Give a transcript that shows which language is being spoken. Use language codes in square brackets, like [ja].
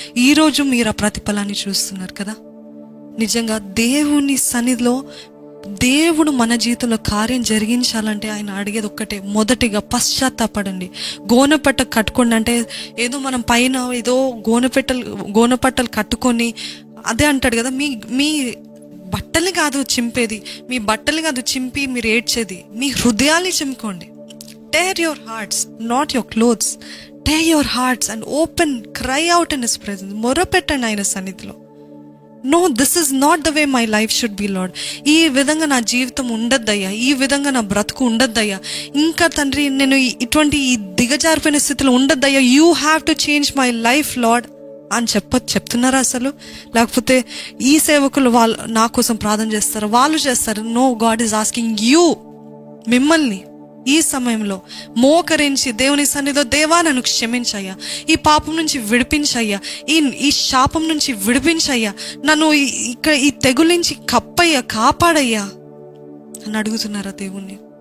[te] ఈరోజు మీరు ఆ ప్రతిఫలాన్ని చూస్తున్నారు కదా. నిజంగా దేవుని సన్నిధిలో దేవుడు మన జీవితంలో కార్యం జరిగించాలంటే ఆయన అడిగేది ఒక్కటే, మొదటిగా పశ్చాత్తాపడండి. గోనెపట్ట కట్టుకోండి అంటే ఏదో మనం పైన ఏదో గోనెపట్టలు కట్టుకొని అదే అంటాడు కదా, మీ బట్టలు కాదు చింపేది, మీ బట్టలు కాదు చింపి మీరు ఏడ్చేది, మీ హృదయాన్ని చింపుకోండి. [en] Tear your hearts, not your clothes. Tear your hearts and open, cry out in His presence. [te] మొరపెట్టండి ఆయన సన్నిధిలో. [en] No, this is not the way my life should be, Lord. [te] ఈ విధంగా నా జీవితం ఉండద్దయ్యా, ఈ విధంగా నా బ్రతుకు ఉండద్దయ్యా, ఇంకా తండ్రి నేను ఇటువంటి ఈ దిగజారిపోయిన స్థితిలో ఉండద్దయ్యా. [en] You have to change my life, Lord [te] అని చెప్తున్నారా అసలు? లేకపోతే ఈ సేవకులు వాళ్ళు నా కోసం ప్రార్థన చేస్తారు, వాళ్ళు చేస్తారు. [en] No, God is asking you, [te] మిమ్మల్ని ఈ సమయంలో మోకరించి దేవుని సన్నిధిలో, దేవా నన్ను క్షమించయ్యా, ఈ పాపం నుంచి విడిపించయ్యా, ఈ శాపం నుంచి విడిపించయ్యా, నన్ను ఇక్కడ ఈ తెగుల నుంచి కప్పయ్యా, కాపాడయ్యా అని అడుగుతున్నారా దేవుణ్ణి?